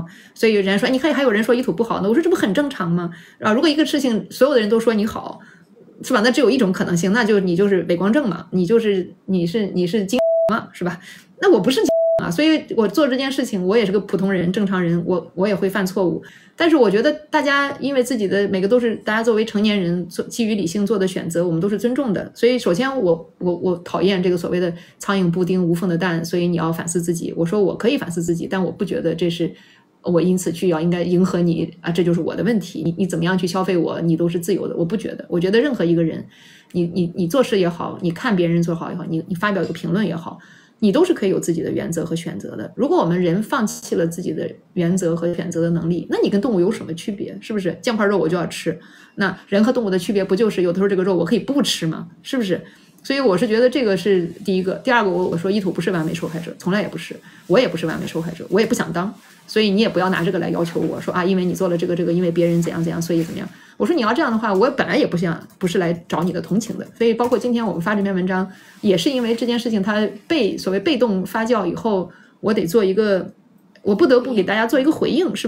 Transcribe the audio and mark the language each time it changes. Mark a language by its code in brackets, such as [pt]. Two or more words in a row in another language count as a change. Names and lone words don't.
[zh] 所以有人說你看還有人說伊土不好呢，我說這不很正常嗎？如果一個事情所有的人都說你好，是吧？那只有一種可能性，那就你就是偽光正嘛，你是精嘛，是吧？那我不是所以我做這件事情，我也是個普通人、正常人，我也會犯錯誤。但是我覺得大家因為自己的每個都是大家作為成年人基於理性做的選擇，我們都是尊重的。所以首先我討厭這個所謂的蒼蠅不叮無縫的蛋，所以你要反思自己。我說我可以反思自己，但我不覺得這是我因此去應該迎合你這就是我的問題。你怎麼樣去消費我，你都是自由的。我不覺得，我覺得任何一個人，你做事也好，你看別人做好也好，你發表一個評論也好，你都是可以有自己的原則和選擇的。如果我們人放棄了自己的原則和選擇的能力，那你跟動物有什麼區別？是不是醬塊肉我就要吃？那人和動物的區別不就是有的時候這個肉我可以不吃嗎？是不是？所以我是覺得這個是第一個。第二個，我說伊土不是完美受害者，從來也不是，我也不是完美受害者，我也不想當。所以你也不要拿這個來要求我說因為你做了這個，因為別人怎樣怎樣，所以怎麼樣。我說你要這樣的話，我本來也不是來找你的同情的。所以包括今天我們發這篇文章，也是因為這件事情它所謂被動發酵以後，我得做一個，我不得不給大家做一個回應，是吧？